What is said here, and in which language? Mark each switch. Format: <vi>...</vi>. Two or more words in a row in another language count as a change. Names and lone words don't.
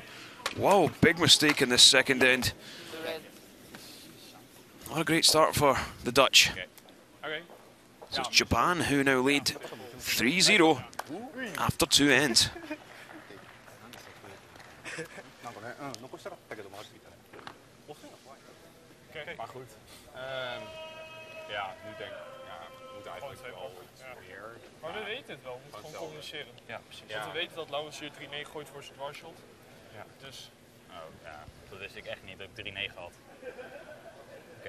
<en>Wow, big mistake in this second end. What a great start for the Dutch. So it's Japan who now lead 3-0 after two ends.</en> <ja>なんかね、残したかったけど回りすぎたね。遅いの怖い。</ja> <nl>Oké. Maar goed. Ja, nu denk ik, ja, we moeten eigenlijk wel meer. Maar we weten het wel, we moeten gewoon communiceren. Ja, precies. Want we weten dat Laurens hier 3-9 gooit voor zijn dwarshot. Ja. Dus. Oh, ja, dat wist ik echt niet, dat ik 3-9 had. Oké.</nl>